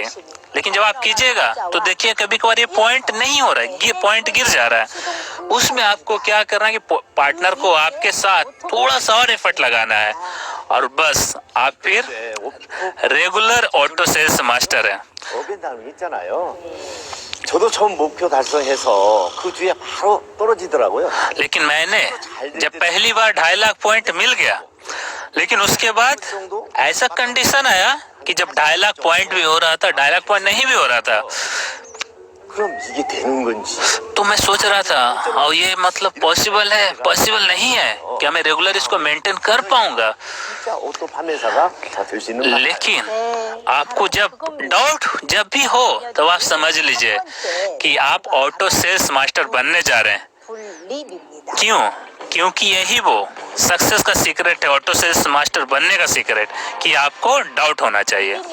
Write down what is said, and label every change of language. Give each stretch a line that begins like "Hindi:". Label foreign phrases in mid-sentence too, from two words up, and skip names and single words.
Hindi: लेकिन जब आप कीजिएगा तो देखिए कभी कभार ये पॉइंट नहीं हो रहा है, ये पॉइंट गिर जा रहा है। उसमें आपको क्या करना है कि पार्टनर को आपके साथ थोड़ा सा और एफर्ट लगाना है, और बस आप फिर
English: regular auto sales master
Hindi: है।
Korean: 저도 처음 목표 달성해서 그 주에 바로 떨어지더라고요.
Hindi: लेकिन मैंने जब पहली बार 2.5 लाख पॉइंट मिल गया, लेकिन उसके बाद ऐसा कंडीशन आया कि जब 2.5 लाख पॉइंट भी हो रहा था, 2.5 लाख पॉइंट नहीं भी हो रहा था,
Korean: 그럼 이게 되는 건지.
Hindi: तो मैं सोच रहा था और ये मतलब पॉसिबल है, पॉसिबल नहीं है, क्या मैं रेगुलर इसको मेंटेन कर पाऊंगा।
Korean: 진짜 오토 판매사가 다 될 수 있는 거.
Hindi: लेकिन आपको जब डाउट जब भी हो तो आप समझ लीजिए कि आप
English: auto sales master
Hindi: बनने जा रहे हैं। क्यों? क्योंकि यही वो सक्सेस का सीक्रेट है,
English: auto sales master
Hindi: बनने का सीक्रेट, कि आपको डाउट होना चाहिए।